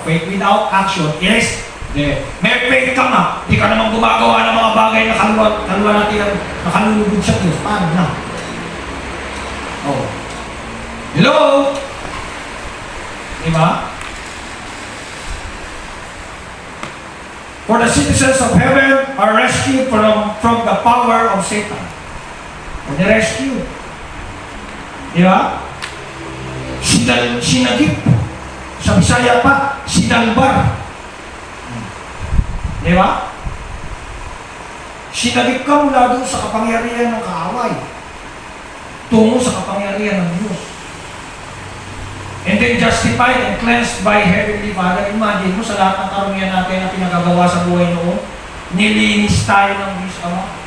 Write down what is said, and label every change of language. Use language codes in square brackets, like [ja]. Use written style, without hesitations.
[en] Faith without action is death. [tl] May faith ka nga, di ka naman gumagawa ng mga bagay na kalwa natin na kalulugod sa Diyos. Paano na? Oh. Hello? Diba? [en] For the citizens of heaven are rescued from the power of Satan. For the rescue. [tl] Diba? Sinagip. Sa Bisaya pa, sinalbar. Diba? Sinagip ka mula doon sa kapangyarihan ng kaaway. Tungo sa kapangyarihan ng Diyos. [en] And then justified and cleansed by Heavenly Father. [tl] Imagine mo sa lahat ng karumihan natin na pinagagawa sa buhay noon, nilinis tayo ng Diyos Ama.